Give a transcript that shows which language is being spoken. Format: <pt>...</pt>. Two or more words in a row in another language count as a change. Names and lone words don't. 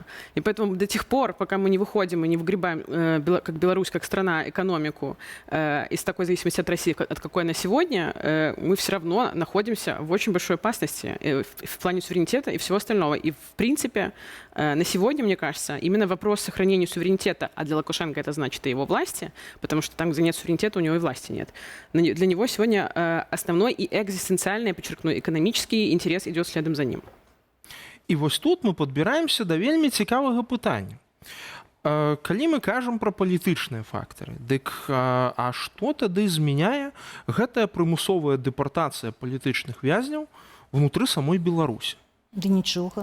<ru>И поэтому до тех пор, пока мы не выходим и не выгребаем, как Беларусь, как страна, экономику из такой зависимости от России, от какой она сегодня, мы все равно находимся в очень большой опасности в плане суверенитета и всего остального. И, в принципе, на сегодня, мне кажется, именно вопрос сохранения суверенитета, а для Лукашенко это значит и его власти, потому что там, где нет суверенитета, у него и власти нет. Для него сегодня основной и экзистенциальный, я подчеркну, экономический интерес идет следом за ним.</ru> <be>І вось тут мы падбіраемся да вельмі цікавага пытання. Калі мы кажам пра палітычныя фактары, дык а што тады змяняе гэтая прымусовая дэпартацыя палітычных вязняў внутры самой Беларусі? Да нічога.</be>